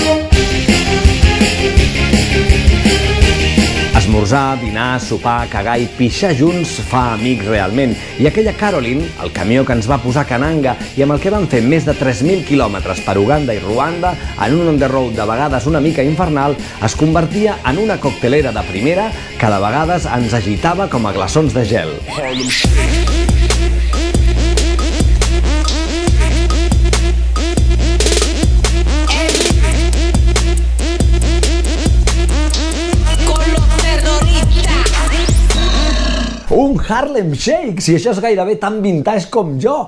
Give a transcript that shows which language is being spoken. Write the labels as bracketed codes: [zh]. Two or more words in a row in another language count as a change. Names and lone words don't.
[ca] Esmorzar, dinar, sopar, cagar i pixar junts fa amics realment. I aquella Caroline, el camió que ens va posar a Kananga i amb el que van fer més de 3.000 quilòmetres per Uganda i Ruanda, en un [en] on the road [ca] de vegades una mica infernal, es convertia en una coctelera de primera que de vegades ens agitava com a glaçons de gel. Un Harlem Shake, si això és gairebé tan vintage com jo.